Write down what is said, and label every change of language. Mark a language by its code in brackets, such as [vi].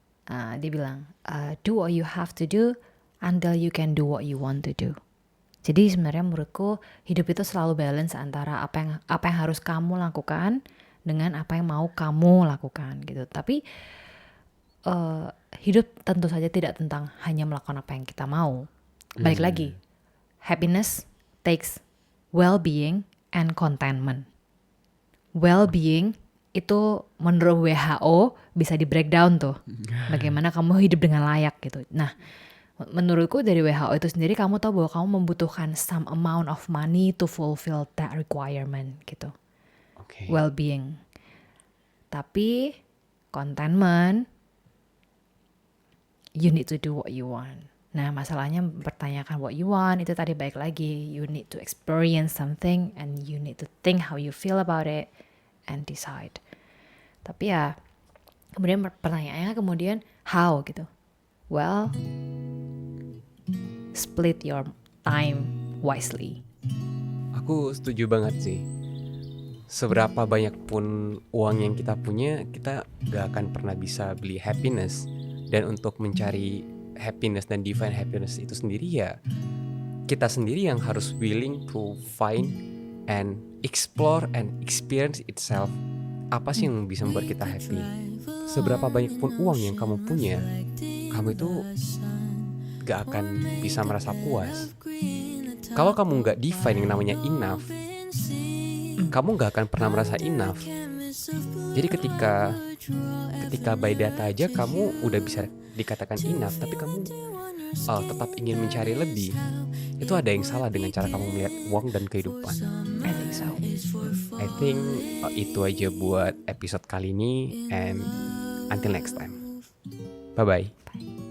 [id] Dia bilang, [en] do what you have to do until you can do what you want to do. [id] Jadi sebenarnya menurutku hidup itu selalu balance antara apa yang harus kamu lakukan dengan apa yang mau kamu lakukan gitu. Tapi hidup tentu saja tidak tentang hanya melakukan apa yang kita mau. Balik lagi, [en] happiness takes well-being and contentment. [id] Well-being itu menurut WHO bisa di breakdown tuh, bagaimana kamu hidup dengan layak gitu. Nah, menurutku dari WHO itu sendiri kamu tahu bahwa kamu membutuhkan [en] some amount of money to fulfill that requirement [id] gitu. Oke. [en] Well-being. [id] Tapi [en] contentment, you need to do what you want. [id] Nah, masalahnya mempertanyakan [en] what you want [id] itu tadi balik lagi, [en] you need to experience something and you need to think how you feel about it and decide. [id] Tapi ya, kemudian pertanyaannya kemudian [en] how [id] gitu. [en] Well, split your time wisely. [id] Aku setuju banget sih. Seberapa banyak pun uang yang kita punya, kita gak akan pernah bisa beli happiness. Dan untuk mencari happiness dan define happiness itu sendiri ya, kita sendiri yang harus [en] willing to find and explore and experience itself. [id] Apa sih yang bisa membuat kita happy? Seberapa banyak pun uang yang kamu punya, kamu itu gak akan bisa merasa puas. Kalau kamu gak define yang namanya enough, kamu gak akan pernah merasa enough. Jadi ketika [en] by data [id] aja kamu udah bisa dikatakan enough, tapi kamu tetap ingin mencari lebih, itu ada yang salah dengan cara kamu melihat uang dan kehidupan. [en] I think so. I think [id] itu aja buat episode kali ini, [en] and until next time. Bye-bye.